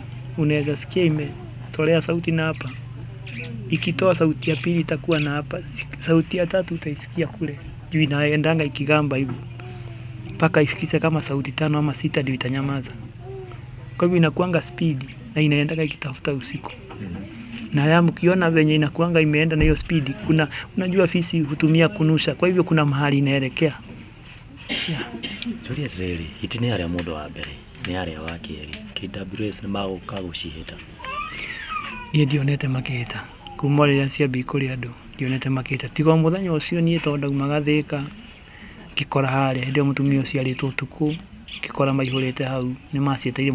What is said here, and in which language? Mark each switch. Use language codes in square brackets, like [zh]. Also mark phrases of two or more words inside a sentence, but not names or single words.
[sw] Unaweza sikia imetolea sauti na hapa, ikitoa sauti ya pili itakuwa na hapa, sauti ya 3 utaisikia kule juu, inaendanga ikigamba hivyo mpaka ifikise kama sauti 5 ama 6 ndio itanyamaza. Kwa hivyo inakuanga speed na inaendaga ikitafuta usiku. na ya mkiona venye inakuanga imeenda na hiyo speed, kuna unajua fisi hutumia kunusha, kwa hivyo kuna mahali inaelekea. [ki] Tulia rĩrĩ, hiti nĩ arĩa mũndũ wa mbere, nĩ arĩa wa kerĩ, KWS nĩ magũka gũcihĩta. Niĩ ndionete makĩhĩta kuma rĩrĩa ciambia kũrĩ andũ, ndionete makĩhĩta tiga mũthenya ũcio niĩ tondũ ndaumaga Thĩka ngĩkora harĩa hĩndĩ ĩyo mũtumia ũcio arĩtwo ũtukũ, ngĩkora maihũrĩte hau nĩ macieteire.